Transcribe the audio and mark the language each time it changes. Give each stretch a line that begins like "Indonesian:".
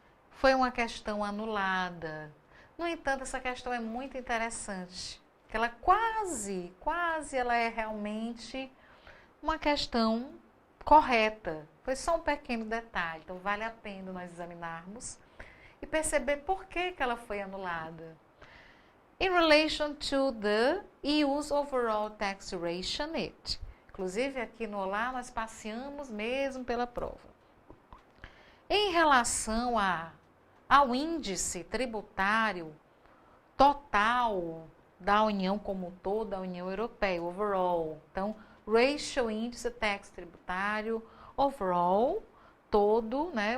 Portuguese: Foi uma questão anulada. No entanto, essa questão é muito interessante, que ela quase ela é realmente uma questão correta. Foi só um pequeno detalhe, então vale a pena nós examinarmos e perceber por que ela foi anulada.
English: In relation to the EU's overall taxation rate.
Portuguese: Inclusive, aqui no Olá, nós passeamos mesmo pela prova. Em relação ao índice tributário total da União como um todo, da União Europeia, overall. Então, ratio, índice, tax tributário, overall, todo, né?